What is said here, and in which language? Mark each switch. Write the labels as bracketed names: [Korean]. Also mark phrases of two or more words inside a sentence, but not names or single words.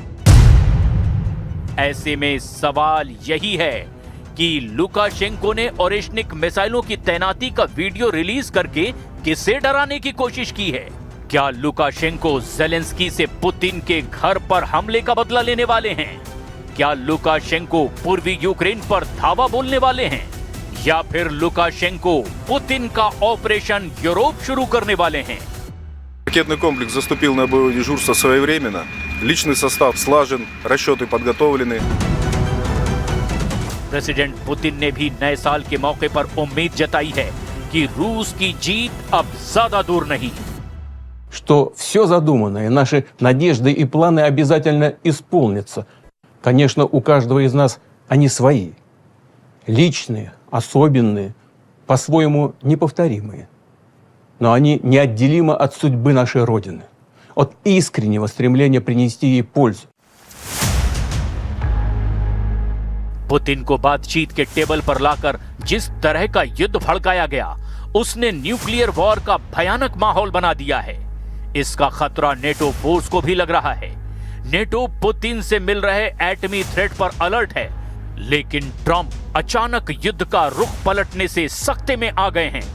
[Hindi] ऐसे में सवाल यही है कि लुकाशेंको ने ओरेशनिक मिसाइलों की तैनाती का वीडियो रिलीज करके किसे डराने की कोशिश की है? क्या लुकाशेंको ज़ेलेंस्की से पुतिन के घर पर हमले का बदला लेने वाले हैं? क्या लुकाशेंको पूर्वी यूक्रेन पर धावा बोलने वाले हैं? या फिर लुकाशेंको पुतिन का ऑपरेशन यूरोप शुरू करने वाले हैं? [Russian] Ракетный комплекс заступил на боевое дежурство своевременно. Личный состав слажен, расчеты подготовлены. [Hindi] प्रेसिडेंट पुतिन ने भी नए साल के मौके पर उम्मीद जताई है कि रूस की जीत अब ज्यादा दूर नहीं। [Russian] Что все задуманное, наши надежды и планы обязательно исполнятся. Конечно, у каждого из нас они свои. Личные, особенные, по-своему неповторимые. Но они неотделимы от судьбы нашей Родины, от искреннего стремления принести ей пользу. [Hindi] पुतिन को बातचीत के टेबल पर लाकर जिस तरह का युद्ध भड़काया गया, उसने [English] nuclear war [Hindi] का भयानक माहौल बना दिया है। इसका खतरा नेटो फोर्स को भी लग रहा है। नेटो पुतिन से मिल रहे एटमी थ्रेट पर अलर्ट है, लेकिन ट्रंप अचानक युद्ध का रुख पलटने से सख्ते में आ गए हैं।